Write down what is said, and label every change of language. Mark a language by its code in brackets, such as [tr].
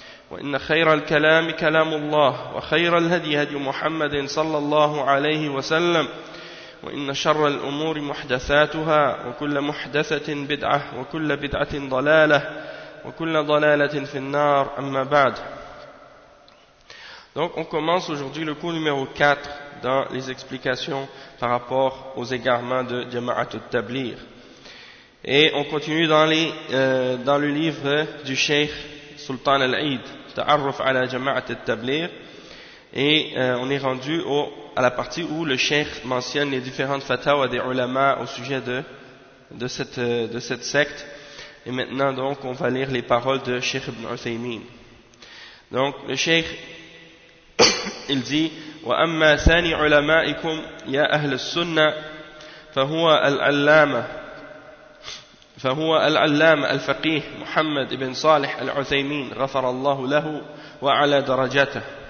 [ar] وإن خير الكلام كلام الله، وخير الهدي هدي محمد صلى الله عليه وسلم، وإن شر الأمور محدثاتها، وكل محدثة بدعة، وكل بدعة ضلالة، وكل ضلالة في النار، أما بعد. [fr] Donc on commence aujourd'hui le cours numéro 4 dans les explications par rapport aux égarements de Jama'at al-Tablir. Et on continue dans le livre du Cheikh Sultan al-Aïd, Ta'arruf ala Jama'at al-Tablir. Et on est rendu à la partie où le Cheikh mentionne les différentes fatwas des ulama au sujet de cette secte. Et maintenant donc on va lire les paroles de Cheikh Ibn Uthaymeen. Donc le Cheikh il dit: [ar] وأما ثاني علمائكم يا أهل السنة فهو العلامة الفقيه محمد بن صالح العثيمين غفر الله له وعلى درجاته.